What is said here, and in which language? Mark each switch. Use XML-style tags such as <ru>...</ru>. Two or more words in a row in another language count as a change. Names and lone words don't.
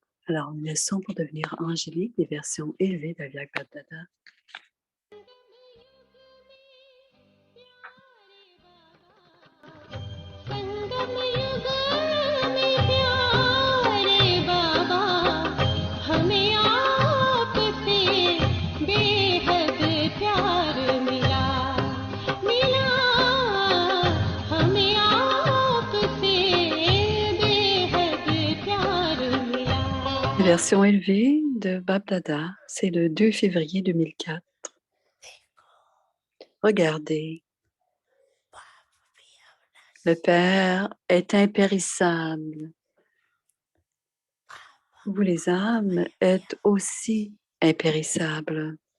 <fr>Alors, une leçon pour devenir angélique, des versions élevées d'Aliak Dada.</fr> <hi>संगम युग में प्यारे बाबा हमें आपसे बेहद प्यार मिला मिला हमें आपसे बेहद प्यार मिला</hi> <fr>Les versions élevées de Bab Dada, c'est le 2 février 2004. Regardez, le Père est impérissable. Vous, les âmes, êtes aussi impérissables.</fr>